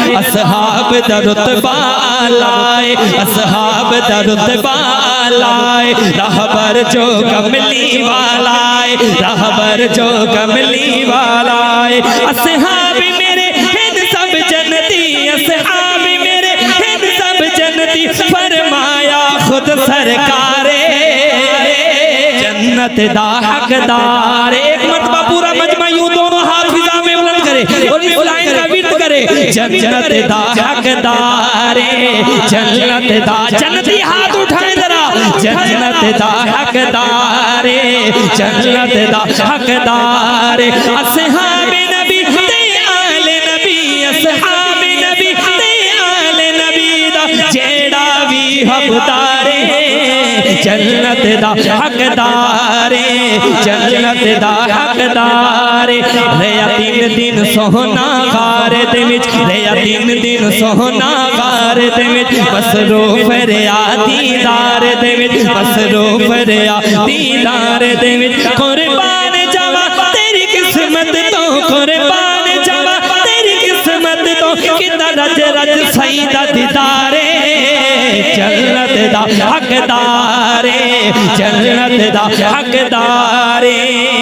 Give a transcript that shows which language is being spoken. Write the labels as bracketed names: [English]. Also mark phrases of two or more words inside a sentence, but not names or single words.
[Punjabi] اصحاب دا رتبہ لائے اصحاب دا رتبہ لائے رہبر جو کملی والا ہے رہبر جو کملی والا ہے [Urdu] اصحاب میرے ہیں سب جنتی اصحاب میرے ہیں سب جنتی فرمایا خود سرکار [Punjabi] جنت دا حقدار [Urdu] ایک مرتبہ پورا مجمع یوں دونوں ہاتھ فضا میں بلند کرے اور اس لائن کا ورد کرے [Punjabi] جنت دا حقدار جنت دا [Urdu] جنتی ہاتھ اٹھائیں ذرا [Punjabi] جنت دا حقدار جنت دا حقدار اصحاب نبی تے آل نبی اصحاب نبی تے آل نبی دا جیڑا بھی حقدار جنت دا حقدار جنت دا حقدار ریا تین دن سونا غار دے وچ ریا تین دن سونا غار دے وچ مصروف ریا دیدار دے وچ مصروف ریا دیدار دے وچ قربان جاواں تیری قسمت تو قربان جاواں تیری قسمت تو کتا رج رج سیدہ دیدار جنت دا حقدار جنت دا حقدار